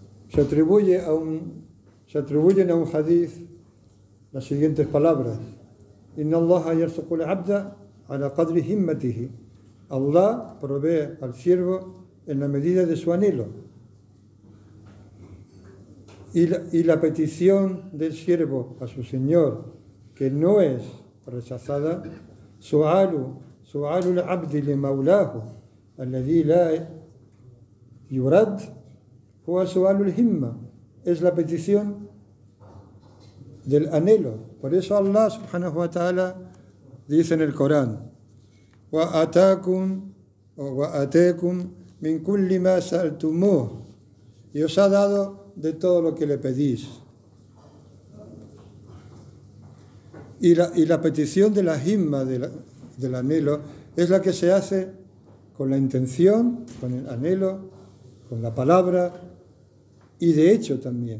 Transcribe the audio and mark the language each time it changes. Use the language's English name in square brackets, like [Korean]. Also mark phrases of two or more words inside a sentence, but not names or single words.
[Spanish] se atribuyen a un hadith las siguientes palabras: [Arabic] إن الله يرزق العبد على قدر همته. [Spanish] Allah provee al siervo en la medida de su anhelo. Y la petición del siervo a su Señor, que no es rechazada, [Arabic] سؤال العبد لمولاه الذي لا يرد هو سؤال الهمة, [Spanish] es la petición del anhelo. Por eso Allah [Arabic] سبحانه وتعالى [Spanish] dice en el Corán: [Arabic] وآتاكم من كل ما سألتموه, [Spanish] y os ha dado de todo lo que le pedís. Y la petición de la himma, del anhelo, es la que se hace con la intención, con el anhelo, con la palabra y de hecho también.